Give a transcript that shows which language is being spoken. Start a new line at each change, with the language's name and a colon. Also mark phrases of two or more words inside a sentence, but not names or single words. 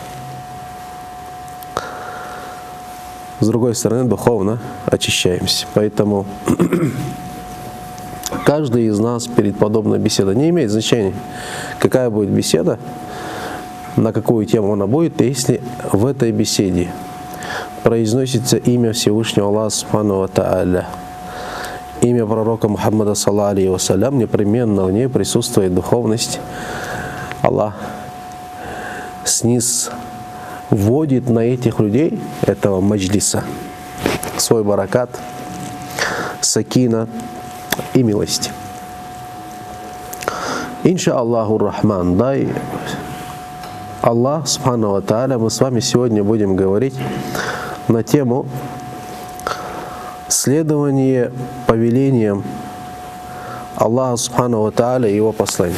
Russian: Поэтому каждый из нас перед подобной беседой, не имеет значения, какая будет беседа, на какую тему она будет, если в этой беседе произносится имя Всевышнего Аллаха
Arabic: سبحانه وتعالى,
Russian: имя пророка Мухаммада
Arabic: صلى الله عليه وسلم,
Russian: непременно в ней присутствует духовность. Аллах сниз вводит на этих людей этого маджлиса свой баракат, сакина и милость.
Arabic: إن شاء الله رحمن, дай الله سبحانه وتعالى,
Russian: мы с вами сегодня будем говорить на тему следования повелениям Аллаха
Arabic: سبحانه وتعالى
Russian: и Его посланника.